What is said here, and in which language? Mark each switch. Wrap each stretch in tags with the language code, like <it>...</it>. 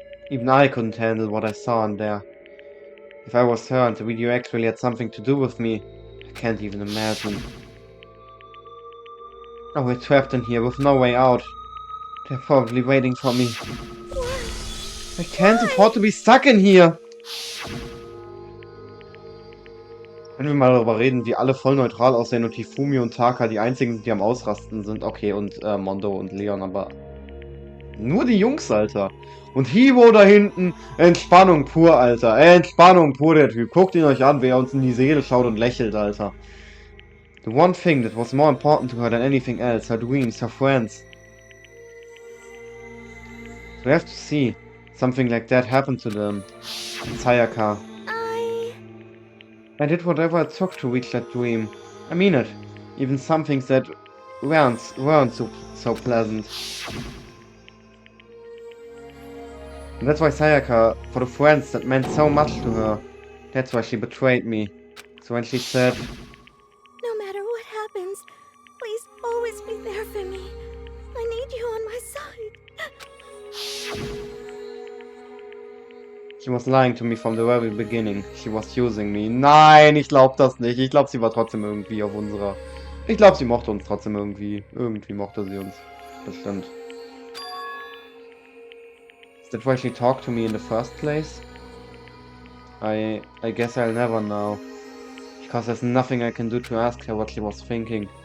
<en>Even I couldn't handle what I saw in there. If I was her and the video actually had something to do with me, I can't even imagine. Oh, we're trapped in here with no way out. They're probably waiting for me. I can't afford to be stuck in here.</en> <de>Wenn wir mal darüber reden, wie alle voll neutral aussehen und Hifumi und Taka die einzigen sind, die am Ausrasten sind. Okay, und Mondo und Leon, aber nur die Jungs, Alter. Und Hibo da hinten, Entspannung pur, Alter. Entspannung pur, der Typ. Guckt ihn euch an, wie er uns in die Seele schaut und lächelt, Alter.</de> <en>The one thing that was more important to her than anything else, her dreams, her friends. We have to see. Something like that happened to them. And Sayaka. I did whatever it took to reach that dream. I mean it. Even some things that weren't so pleasant. And that's why Sayaka, for the friends that meant so much to her, that's why she betrayed me. So when she said, No matter what happens, please always be there for me. I need you on She was lying to me from the very beginning. She was using me.</en> <de>Nein, ich glaube das nicht. Ich glaube, sie war trotzdem irgendwie auf unserer... Ich glaube, sie mochte uns trotzdem irgendwie. Irgendwie mochte sie uns. Bestimmt.</de> <en>Is that why she talked to me in the first place? I guess I'll never know. Because there's nothing I can do to ask her what she was thinking.</en>